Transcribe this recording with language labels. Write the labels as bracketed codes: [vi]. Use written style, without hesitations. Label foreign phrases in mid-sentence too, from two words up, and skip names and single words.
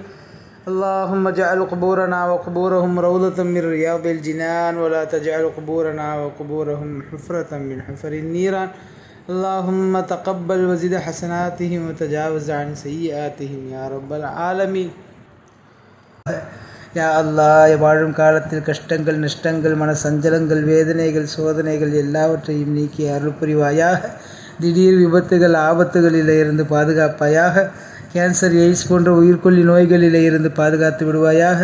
[ar] اللهم اجعل قبورنا وقبورهم روضة من رياض الجنان ولا تجعل قبورنا وقبورهم حفرة من حفر النيران. اللهم تقبل وزد حسناتهم وتجاوز عن سيئاتهم يا رب العالمين. يا الله, [ta] வாழும் காலத்தில் கஷ்டங்கள், நஷ்டங்கள், மன சஞ்சலங்கள், வேதனைகள், சோதனைகள் எல்லாவற்றையும் நீக்கி அருள் புரிவாயாக. திடீர் விபத்துகள், ஆபத்துகளில் இருந்து பாதுகாப்பாயாக. கேன்சர், எய்ட்ஸ் போன்ற உயிர்கொல்லி நோய்களிலே இருந்து பாதுகாத்து விடுவாயாக.